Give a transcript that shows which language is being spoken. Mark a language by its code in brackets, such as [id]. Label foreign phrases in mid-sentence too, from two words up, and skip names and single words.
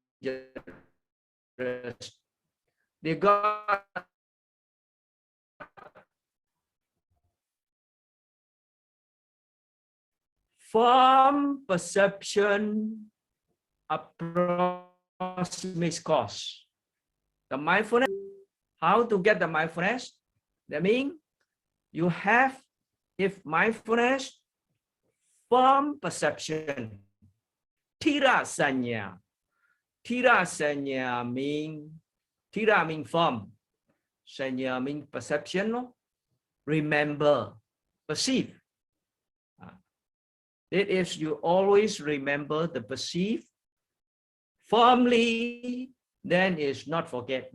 [en] They got form perception approximate cause. The mindfulness, how to get the mindfulness? That means you have, if mindfulness, form perception, [pi] thira sanya. Thira sanya [en] mean, thira mean form, sanya mean perception, no? Remember, perceive. It is you always remember the perceive firmly, then it's not forget.